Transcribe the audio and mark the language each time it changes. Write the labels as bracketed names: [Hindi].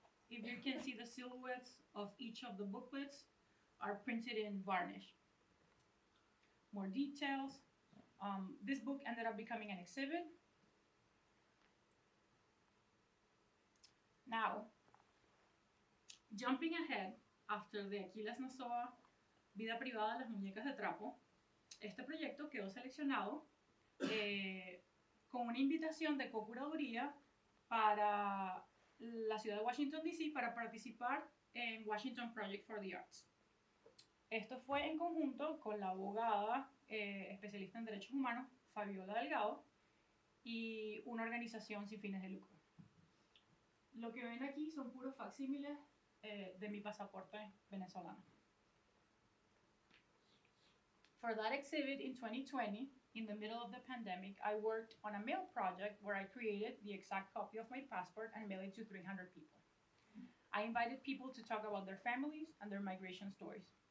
[English] If you can see the silhouettes of each of the booklets are printed in varnish. More details. This book ended up becoming an exhibit. Now, jumping ahead, after the [Spanish] Aquiles Nazoa, Vida Privada de las Muñecas de Trapo, este proyecto quedó seleccionado con una invitación de co-curaduría para la ciudad de Washington, D.C. para participar en Washington Project for the Arts. Esto fue en conjunto con la abogada especialista en derechos humanos, Fabiola Delgado, y una organización sin fines de lucro. Lo que ven aquí son puros facsímiles de mi pasaporte venezolano. [English] For that exhibit in 2020, in the middle of the pandemic, I worked on a mail project where I created the exact copy of my passport and mailed it to 300 people. I invited people to talk about their families and their migration stories.